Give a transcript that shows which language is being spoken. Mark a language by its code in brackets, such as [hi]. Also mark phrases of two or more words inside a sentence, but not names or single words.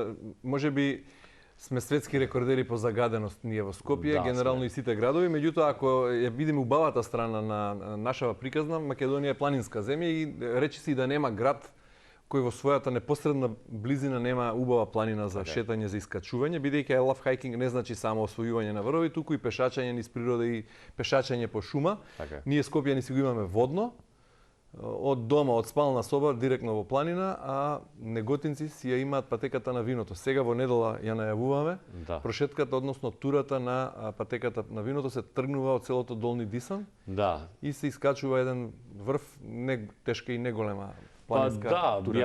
[mk] Можеби сме светски рекордери по загаденост ние во Скопје, генерално и сите градови, меѓутоа ако ја видиме убавата страна на нашава приказна, Македонија е планинска земја и речиси да нема град кој во својата непосредна близина нема убава планина за шетање, за искачување, бидејќи I love hiking не значи само освојување на врвови, туку и пешачење низ природа и пешачење по шума. Ние Скопјани си го имаме водно, од дома, од спална соба, директно во планина, а неготинци си ја имаат патеката на виното. Сега во недела ја најавуваме. Прошетката, односно турата на патеката на виното се тргнува од селото Долни Дисан и се искачува еден врв, не тешка и неголема планинска тура.